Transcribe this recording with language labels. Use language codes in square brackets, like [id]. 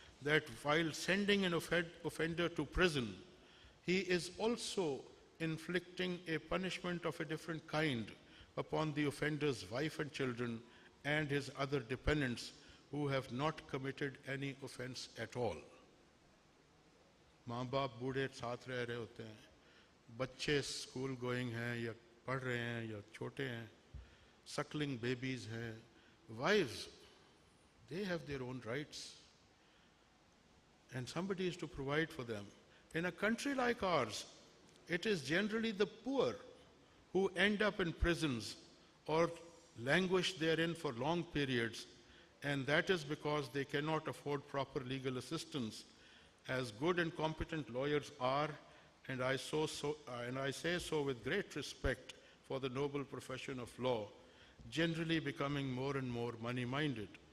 [en] that while sending an offender to prison, he is also inflicting a punishment of a different kind upon the offender's wife and children and his other dependents who have not committed any offense at all. [hi] माँ बाप बूढ़े साथ रह रहे होते हैं, बच्चे school going हैं या पढ़ रहे हैं या छोटे हैं, [en] suckling babies [hi] हैं, [en] wives, they have their own rights and somebody is to provide for them. In a country like ours, it is generally the poor who end up in prisons or languish therein for long periods, and that is because they cannot afford proper legal assistance, as good and competent lawyers are, and I say so with great respect for the noble profession of law, generally becoming more and more money-minded.